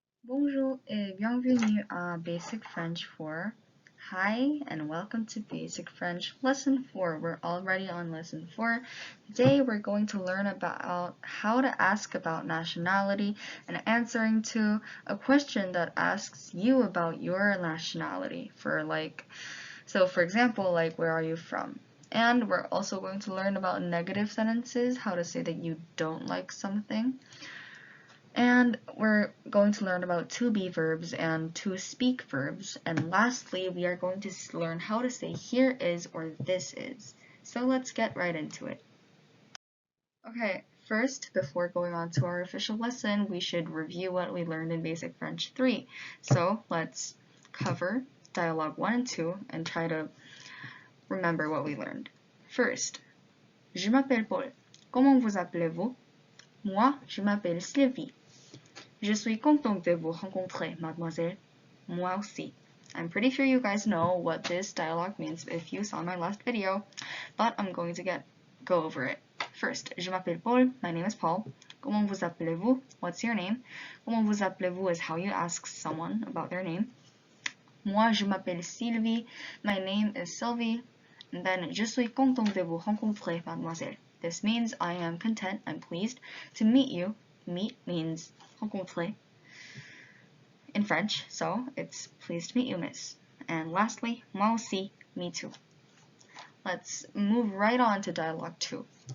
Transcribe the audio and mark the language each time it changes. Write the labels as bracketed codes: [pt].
[fr] Bonjour et bienvenue à Basic French 4. [en] Hi and welcome to Basic French Lesson 4. We're already on Lesson 4. Today we're going to learn about how to ask about nationality and answering to a question that asks you about your nationality. For example, where are you from? And we're also going to learn about negative sentences, how to say that you don't like something. And we're going to learn about to be verbs and to speak verbs. And lastly, we are going to learn how to say here is or this is. So let's get right into it. Okay, first, before going on to our official lesson, we should review what we learned in Basic French 3. So let's cover Dialogue 1 and 2 and try to remember what we learned. [fr] First, je m'appelle Paul. Comment vous appelez-vous? Moi, je m'appelle Sylvie. Je suis contente de vous rencontrer, mademoiselle. Moi aussi. [en] I'm pretty sure you guys know what this dialogue means if you saw my last video, but I'm going to go over it. First, [fr] je m'appelle Paul. [en] My name is Paul. [fr] Comment vous appelez-vous? [en] What's your name? [fr] Comment vous appelez-vous [en] is how you ask someone about their name. [fr] Moi, je m'appelle Sylvie. [en] My name is Sylvie. And then, [fr] je suis contente de vous rencontrer, mademoiselle. [en] This means I am content, I'm pleased to meet you. Meet means rencontrer in French, so it's pleased to meet you, miss. And lastly, [fr] moi aussi, [en] me too. Let's move right on to dialogue 2.